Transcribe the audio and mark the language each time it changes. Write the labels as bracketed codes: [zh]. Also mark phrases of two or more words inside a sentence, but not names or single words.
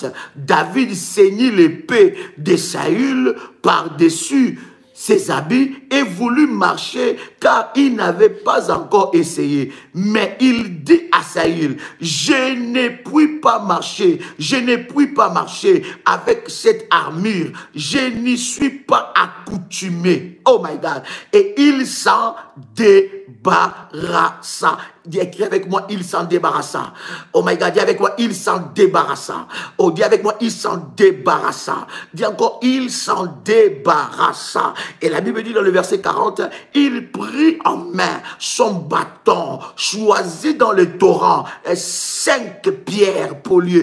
[fr] David ceignit l'épée de Saül par-dessus ses habits et voulut marcher car il n'avait pas encore essayé. Mais il dit à Saül, je ne puis pas marcher avec cette armure. Je n'y suis pas accoutumé. [en] Oh my God. [fr] Et il s'en débarrassa. Écris avec moi, il s'en débarrassa. [en] Oh my God, [fr] dis avec moi, il s'en débarrassa. Oh, dis avec moi, il s'en débarrassa. Dis encore, il s'en débarrassa. Et la Bible dit dans le verset 40, il prit en main son bâton, choisi dans le torrent, 5 pierres polies.